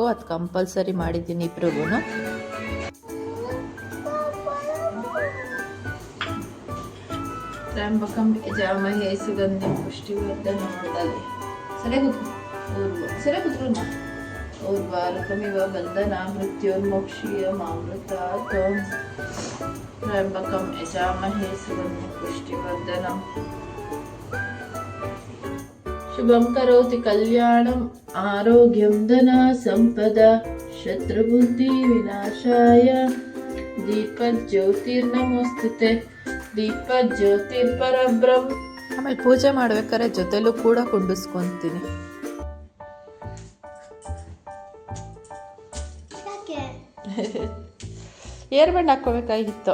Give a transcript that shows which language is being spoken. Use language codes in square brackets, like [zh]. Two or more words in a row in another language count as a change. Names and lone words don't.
[kn] ಅದು ಕಂಪಲ್ಸರಿ ಮಾಡಿದ್ದೀನಿ ಇಬ್ರಿಗೂ. [sa] ತ್ರ್ಯಂಬಕಂ ಯಜಾಮಹೇ ಸುಗಂಧಿಂ ಪುಷ್ಟಿವರ್ಧನಂ. [kn] ಸರಿ ಕೂತ್ರು [sa] ಊರ್ವಾರಕಮಿವ ಬಂಧನ ಮೃತ್ಯೋರ್ಮೋಕ್ಷೀಯಮಾಮೃತಾತ್. ತ್ರ್ಯಂಬಕಂ ಯಜಾಮಹೇ ಸುಗಂಧಿಂ ಪುಷ್ಟಿವರ್ಧನಂ. ಶುಭಂ ಕರೋತಿ ಕಲ್ಯಾಣಂ ಆರೋಗ್ಯಂ ಧನ ಸಂಪದ ಶತ್ರುಬುದ್ಧಿ ವಿನಾಶಾಯ. ದೀಪಜ್ಯೋತಿರ್ನಮೋಸ್ತುತೆ ದೀಪಜ್ಯೋತಿರ್ಪರಬ್ರಹ್ಮ. [kn] ಆಮೇಲೆ ಪೂಜೆ ಮಾಡ್ಬೇಕಾದ್ರೆ ಜೊತೆಲೂ ಕೂಡ ಕುಂಡಿಸ್ಕೊಂತೀನಿ. [en] air band [kn] ಹಾಕೋಬೇಕಾಗಿತ್ತು.